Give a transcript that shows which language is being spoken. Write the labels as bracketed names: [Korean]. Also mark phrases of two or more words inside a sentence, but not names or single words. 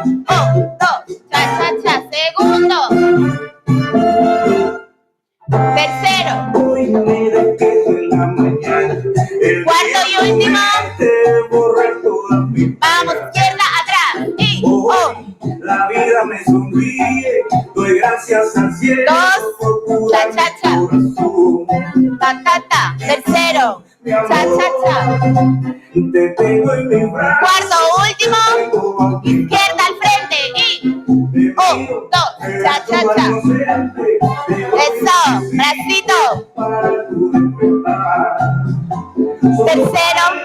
[Spanish] 1, 2, cha, cha, cha. Segundo. Tercero. Cuarto y último. Vamos, izquierda, atrás. Y 1. La vida me sonríe, doy gracias al cielo. 2, cha, cha, cha. Ta, ta, ta. Tercero. Cha, cha, cha. Te tengo en mi brazo. Cuarto, último. Izquierda al frente. Y 1, 2, cha, cha, cha. Eso. Bracito. Tercero.